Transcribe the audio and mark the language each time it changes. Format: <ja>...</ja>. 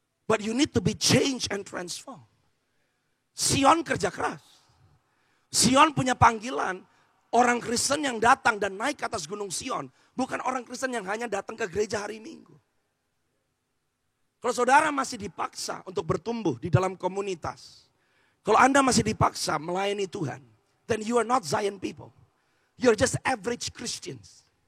<en>But you need to be changed and transformed.</en> <id>Sion kerja keras. Sion punya panggilan. Orang Kristen yang datang dan naik ke atas gunung Sion. Bukan orang Kristen yang hanya datang ke gereja hari Minggu. Kalau saudara masih dipaksa untuk bertumbuh di dalam komunitas. Kalau Anda masih dipaksa melayani Tuhan.</id> <en>Then you are not Zion people. You're just average Christians.</en>